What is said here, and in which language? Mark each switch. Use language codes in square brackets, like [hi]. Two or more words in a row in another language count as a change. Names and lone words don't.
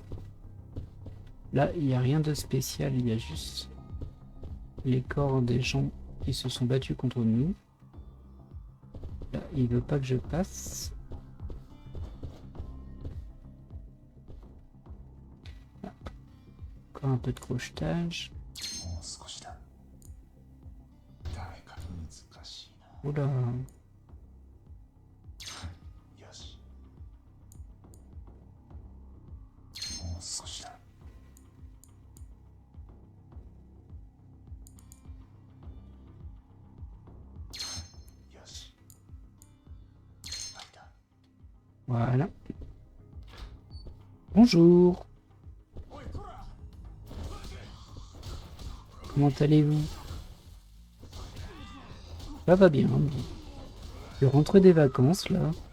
[fr] Là, il n'y a rien de spécial. Il y a juste les corps des gens qui se sont battus contre nous. Là, il veut pas que je passe. Ah. Encore un peu de crochetage. [ja] もう少しだ。誰か難しいな。 [fr] Oula. [ja] よし。もう少しだ。よし。入った。 [fr] Voilà. Bonjour. Comment allez-vous? Ça va bien. Je rentre des vacances là.